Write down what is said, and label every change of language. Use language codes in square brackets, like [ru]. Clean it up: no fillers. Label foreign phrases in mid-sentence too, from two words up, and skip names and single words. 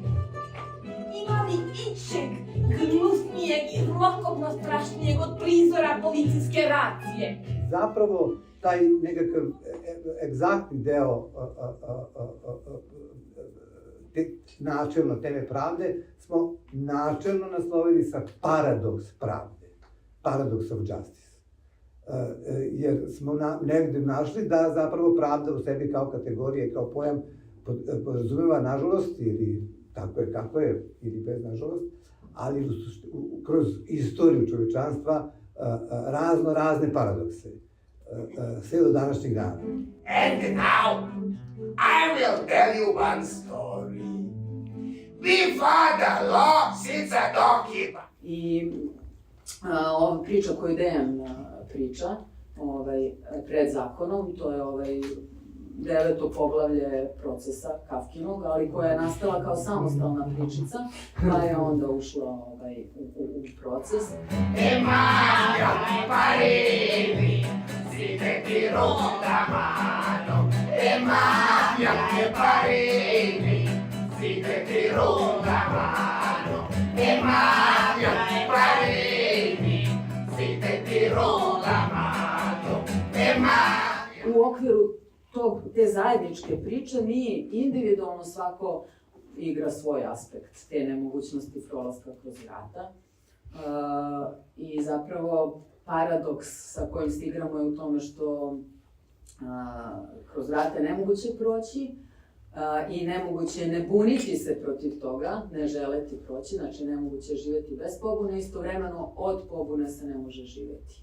[sr] Ima li ičeg gnusnijeg i zlokobno strašnijeg od prizora policijske racije? Zapravo, taj nekakav egzaktni deo načelno teme pravde smo načelno naslovili sa paradoks pravde, [en] paradox of justice. [sr] Jer smo negdje našli da zapravo pravda u sebi kao kategorija i kao pojam podrazumeva, nažalost, ili tako je kako je, ili bez nažalost, ali kroz istoriju čovječanstva razne paradokse, sve do današnjih dana. [en] And now, I will tell you one story. Before the law sits a doorkeeper. [sr] I ova priča koju Dejan priča, pred zakonom, to je 9. poglavlje procesa Kafkinog, ali koja je nastala kao samostalna pričica, pa je onda ušla u proces. Emaja Parini, side ti ruda mano. Emaja Parini, side ti ruda mano. Emaja Parini, side ti ruda mano. U okviru te zajedničke priče mi individualno svako igra svoj aspekt te nemogućnosti prolaska kroz vrata. I zapravo paradoks sa kojim se igramo je u tome što kroz vrata je nemoguće proći i nemoguće je ne buniti se protiv toga, ne želeti proći, znači nemoguće je živjeti bez pobune, istovremeno od pobune se ne može živjeti.